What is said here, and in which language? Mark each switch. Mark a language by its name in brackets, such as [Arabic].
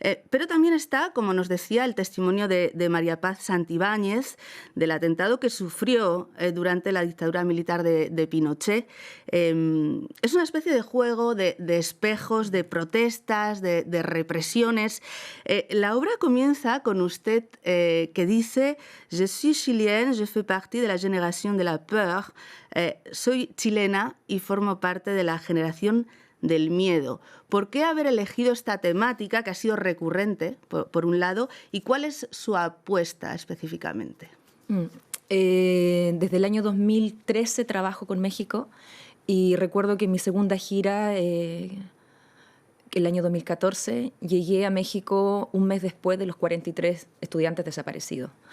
[Spanish] Pero también está, como nos decía, el testimonio de María Paz Santibáñez, del atentado que sufrió durante la dictadura militar de Pinochet. Es una especie de juego de espejos, de protestas, de represiones. La obra comienza con usted que dice: [French] Je suis chilienne, je fais partie de la génération de la peur. [Spanish] Soy chilena y formo parte de la generación del miedo. ¿Por qué haber elegido esta temática que ha sido recurrente, por un lado, y cuál es su apuesta específicamente? Desde el año 2013 trabajo con México y recuerdo que en mi segunda gira, el año 2014, llegué a México un mes después de los 43 estudiantes desaparecidos.